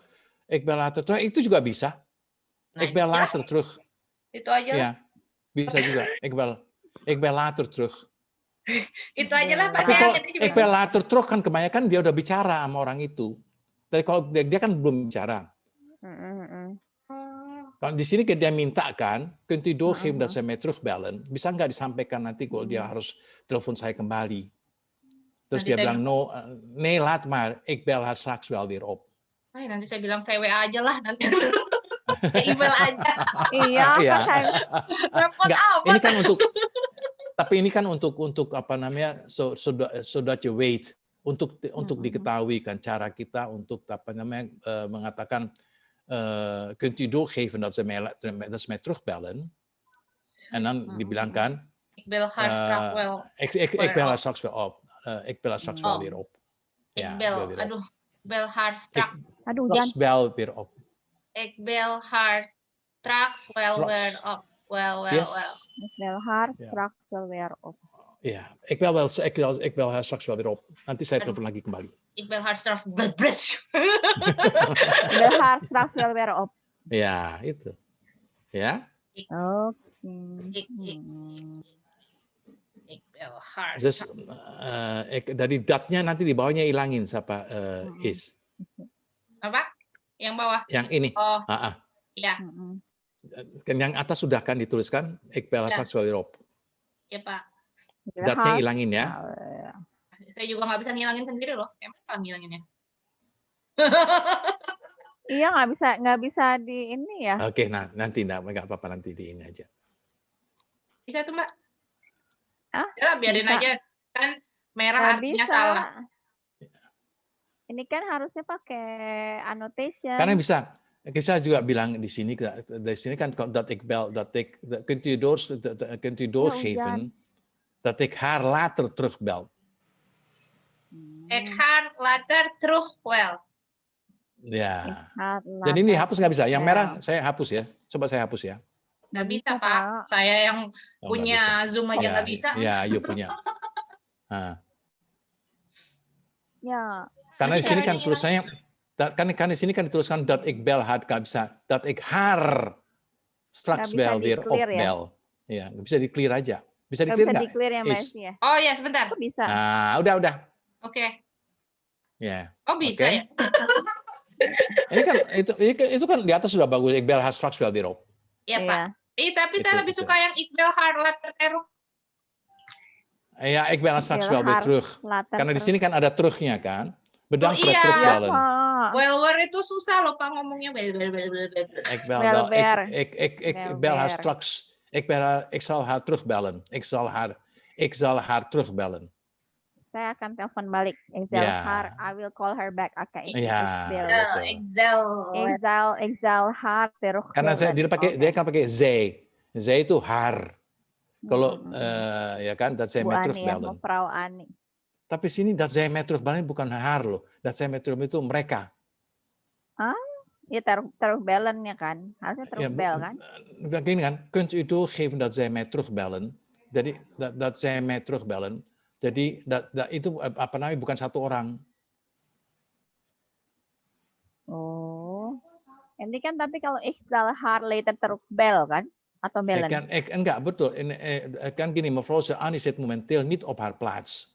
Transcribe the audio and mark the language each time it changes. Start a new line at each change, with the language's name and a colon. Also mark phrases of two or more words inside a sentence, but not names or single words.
Dutch: Ik bel later terug
Indonesian: itu juga bisa.
Dutch: Ik bel later terug.
Indonesian: Itu aja. Ya, bisa juga.
Dutch: Ik bel later terug.
Indonesian: Itu aja lah Pak.
Dutch: Ik bel later terug
Indonesian: kan kebanyakan dia udah bicara sama orang itu. Tapi kalau dia kan belum bicara. Kalau di sini dia minta kan,
Dutch: kunt u doorgeven dat zij mij terugbellen.
Indonesian: Bisa nggak disampaikan nanti kalau dia harus telepon saya kembali. Terus nanti dia bilang,
Dutch: nee laat maar, ik bel haar straks wel weer op.
Indonesian: Nanti saya bilang saya WA aja lah nanti. Email aja. Iya. Repot amat. Ini kan tapi ini kan untuk apa namanya,
English: so that you wait,
Indonesian: untuk diketahui kan cara kita untuk apa namanya mengatakan
Dutch: kunt u doorgeven dat ze mij terugbellen. En dan
Indonesian: dibilangkan,
Dutch: ik bel haar straks wel. Ik bel haar straks wel op. Ik bel haar straks wel weer op. Ik bel haar straks. Straks wel weer op. Ik bel haar straks wel weer op. Ik bel haar straks wel weer op. Ja, ik bel haar straks wel weer op.
Indonesian: Nanti saya telepon lagi kembali.
Dutch: Ik bel haar straks. Ik bel haar straks wel weer op. Ja,
Indonesian: itu. Ya. Oke.
Dutch: Ik bel haar.
Indonesian: Dus dari datnya nanti di bawahnya hilangin siapa is. Apa? Yang bawah? Yang ini. Oh. Iya. Yang atas sudah kan dituliskan
Dutch: ik bel haar straks wel weer op.
Indonesian: Iya, Pak. Datnya hilangin ya. Saya juga nggak bisa ngilangin sendiri loh. Emang ngilanginnya. Iya, nggak bisa di ini ya. Oke, nah nanti nggak apa-apa, nanti di ini aja. Bisa tuh, Mbak? Ya, biarin bisa. Aja, kan merah nggak artinya bisa. salah. Ini kan harusnya pakai annotation. Karena bisa juga bilang di sini kan
Dutch: dat ik bel, kunt u doorgeven dat ik haar later terugbel. Ik haar later terugbel.
Indonesian: Ya. Jadi ini hapus nggak bisa. Yang merah saya hapus ya. Coba saya hapus ya. Nggak bisa, Pak. Saya yang punya Zoom aja nggak bisa. Ya, you punya. Ya. Karena di sini kan tulisannya, kan di sini kan dituliskan
Dutch: dat ik bel haar,
Indonesian: nggak bisa.
Dutch: Dat ik haar straks wel weer opbel.
Indonesian: Ya, bisa di-clear aja. Bisa di-clear nggak? Bisa di-clear ya, Mas ya. Oh ya, sebentar. Kok bisa? Nah, udah. Oke. Ya. Oh bisa ya. Ini kan itu kan di atas sudah bagus.
Dutch: Ik bel haar straks wel weer op.
Indonesian: Iya, Pak. Tapi saya lebih suka yang
Dutch: ik bel haar later terug. Ja, ik bel haar straks wel weer terug.
Indonesian: Karena di sini kan ada terugnya kan.
Dutch: Bedankt voor het terugbellen.
Indonesian: Well, itu susah loh Pak ngomongnya.
Dutch: Ik bel haar straks. Ik zal haar terugbellen. Ik zal haar terugbellen.
Indonesian: Saya akan telepon balik.
English: I will call her back. Oke. Exile
Dutch: haar terug.
Indonesian: Karena dia kan pakai zij. Zij itu haar. Kalau ya kan,
Dutch: dat zij mij terugbellen. Mevrouw Ani.
Indonesian: Tapi sini
Dutch: dat zij mij terugbellen
Indonesian: bukan haar loh.
Dutch: Dat zij mij terugbellen
Indonesian: itu mereka. Ya terugbellen ya kan. Harusnya terugbel kan. Begini kan,
Dutch: kunt u doorgeven dat zij mij terugbellen.
Indonesian: Jadi
Dutch: dat zij mij terugbellen.
Indonesian: Jadi itu apa namanya, bukan satu orang. Oh, ini kan tapi kalau
Dutch: ik zal haar later terugbel
Indonesian: kan? Atau bellen? Enggak, betul. Kan gini,
Dutch: mevrouw Ani zit momenteel niet op haar plaats.